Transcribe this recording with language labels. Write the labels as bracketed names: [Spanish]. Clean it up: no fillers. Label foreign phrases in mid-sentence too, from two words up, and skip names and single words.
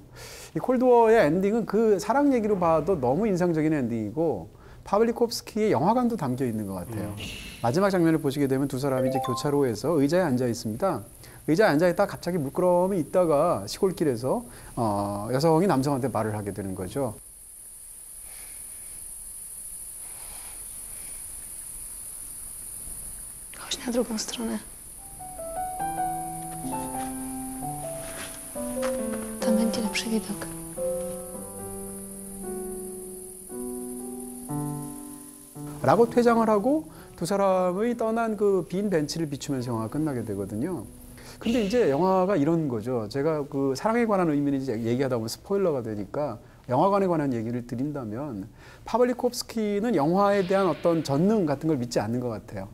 [Korean] 이 콜드워의 엔딩은 그 사랑 얘기로 봐도 너무 인상적인 엔딩이고 파블리콥스키의 영화관도 담겨 있는 것 같아요. 마지막 장면을 보시게 되면 두 사람이 이제 교차로에서 의자에 앉아 있습니다. 의자에 앉아 있다가 갑자기 물끄러미 있다가 시골길에서 여성이 남성한테 말을 하게 되는 거죠. [Polish] Chodź na drugą stronę. Tam będzie lepszy widok. [Korean] 라고 퇴장을 하고 두 사람의 떠난 그 빈 벤치를 비추면서 영화가 끝나게 되거든요. 근데 이제 영화가 이런 거죠. 제가 그 사랑에 관한 의미를 이제 얘기하다 보면 스포일러가 되니까 영화관에 관한 얘기를 드린다면 파블리콥스키는 영화에 대한 어떤 전능 같은 걸 믿지 않는 것 같아요.